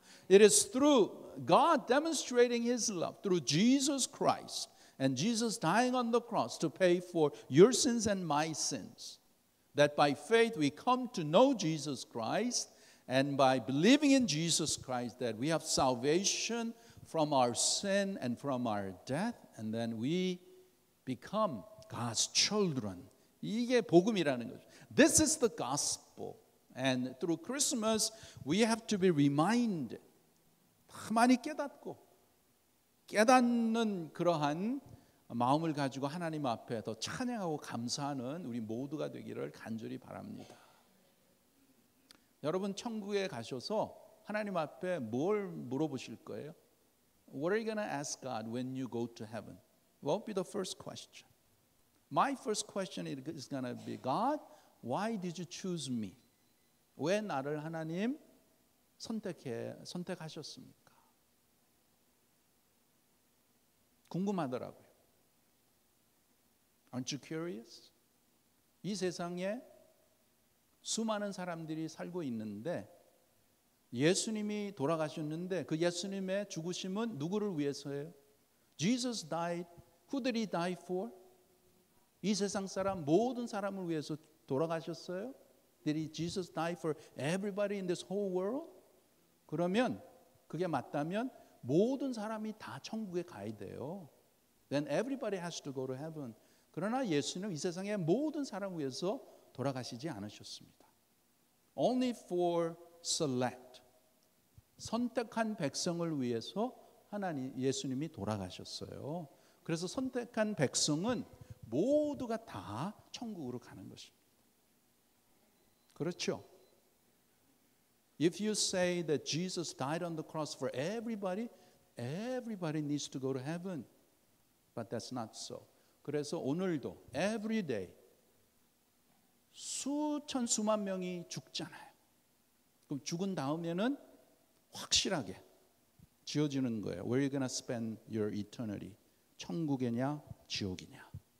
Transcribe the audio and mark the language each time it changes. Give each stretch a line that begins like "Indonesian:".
English: It is through God demonstrating His love through Jesus Christ and Jesus dying on the cross to pay for your sins and my sins that by faith we come to know Jesus Christ and by believing in Jesus Christ that we have salvation from our sin and from our death and then we become God's children.
Korean: 이게 복음이라는 거죠.
English: This is the gospel. And through Christmas we have to be reminded.
Korean: 많이 깨닫는 그러한 마음을 가지고 하나님 앞에 더 찬양하고 감사하는 우리 모두가 되기를 간절히 바랍니다. 여러분 천국에 가셔서 하나님 앞에 뭘 물어보실 거예요?
English: What are you going to ask God when you go to heaven? What will be the first question? My first question is going to be, God, why did you choose me?
Korean: 왜 나를 하나님 선택하셨습니까? 궁금하더라고요.
English: Aren't you curious?
Korean: 이 세상에 수많은 사람들이 살고 있는데 예수님이 돌아가셨는데 그 예수님의 죽으심은 누구를 위해서예요?
English: Jesus died. Who did He die for?
Korean: 이 세상 사람 모든 사람을 위해서 돌아가셨어요?
English: Did Jesus die for everybody in this whole world?
Korean: 그러면 그게 맞다면 모든 사람이 다 천국에 가야 돼요.
English: Then everybody has to go to heaven.
Korean: 그러나 예수는 이 세상의 모든 사람을 위해서 돌아가시지 않으셨습니다.
English: Only for select.
Korean: 선택한 백성을 위해서 예수님이 돌아가셨어요. 그래서 선택한 백성은 모두가 다 천국으로 가는 것입니다. 그렇죠?
English: If you say that Jesus died on the cross for everybody, everybody needs to go to heaven. But that's not so.
Korean: 그래서 오늘도
English: every day
Korean: 수만 명이 죽잖아요. 그럼 죽은 다음에는 확실하게 지어지는 거예요.
English: Where are you going to spend your eternity?
Korean: 천국이냐 지옥이냐.